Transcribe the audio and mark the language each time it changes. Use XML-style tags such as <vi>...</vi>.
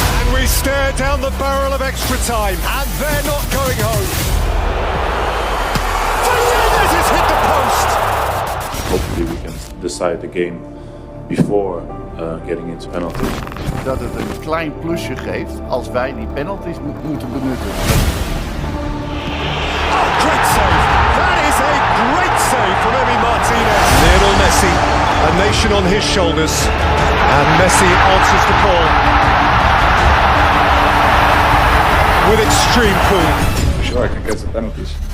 <en>And we stare down the barrel of extra time, and they're not going home. Fernandez has hit the post. Hopefully we can decide the game before getting into penalties.</en> <nl>Dat het een klein plusje geeft als wij die penalties moeten benutten.</nl> <en>Oh, great save! That is a great save from Emi Martinez. Lionel Messi, a nation on his shoulders, and Messi answers the call with extreme cool. Sure, I can get the penalties.</en>